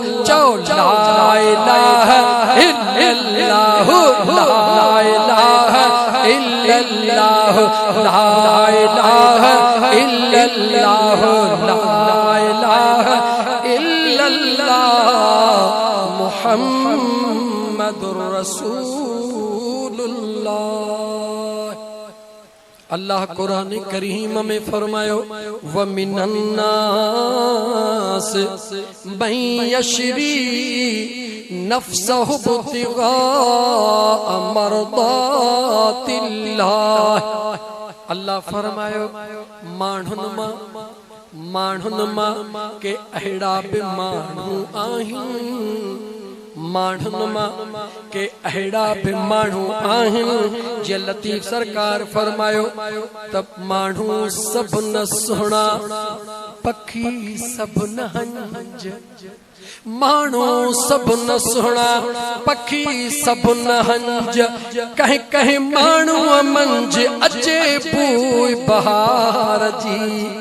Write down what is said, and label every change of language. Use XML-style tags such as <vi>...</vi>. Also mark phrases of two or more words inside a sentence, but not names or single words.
<ar>चौ لا إله إلا الله لا إله إلا الله لا إله إلا الله لا إله إلا الله محمد رسول الله.</ar> <sd>अल्लाह कुरान करीम में फरमायो</sd> <ar>ومن الناس من يشري نفسه ابتغاء مرضات الله.</ar> <sd>अल्लाह फरमायो माण्हुनि मां के अहिड़ा बि माण्हू आहिनि, माण्हुनि मां के अहिड़ा बि माण्हू आहिनि। जे लतीफ़ सरकार फरमायो त माण्हू सभु न सुहिणा, पखी सभु न हंज, माण्हू सभु न सुहिणा, पखी सभु न हंज, कंहिं कंहिं माण्हूअ मंझि अचे बूइ बहार जी।</sd>